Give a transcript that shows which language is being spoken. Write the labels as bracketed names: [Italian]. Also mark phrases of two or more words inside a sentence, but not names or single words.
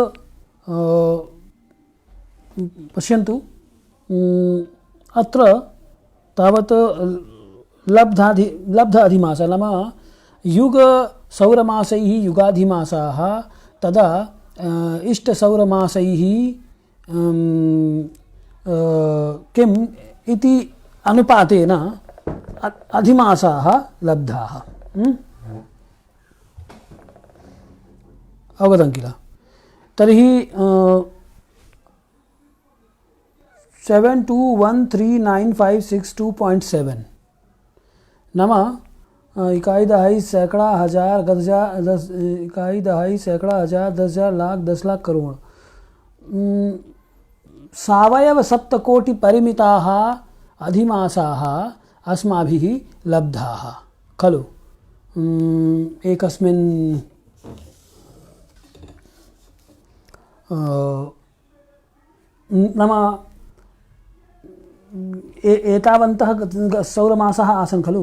[Sanskrit] पश्यन्तु, अत्र तावत् लब्ध अधिमासः नाम युगसौरमासैः युगाधिमासाः, तदा इष्टसौरमासैः किम् इति अनुपातेन अधिमासाः लब्धाः। अवगतं किल? तर्हि 72139562.7 नाम [Hindi] इकाई दहाई सैकड़ा हजार इकाई दहाई सैकड़ा हजार 10,000 लाख 10 लाख करोड़ [Sanskrit] सावयव सप्तकोटि परिमिताः अधिमासाः अस्माभिः लब्धाः खलु। एकस्मिन् नाम एतावन्तः सौरमासाः आसन् खलु।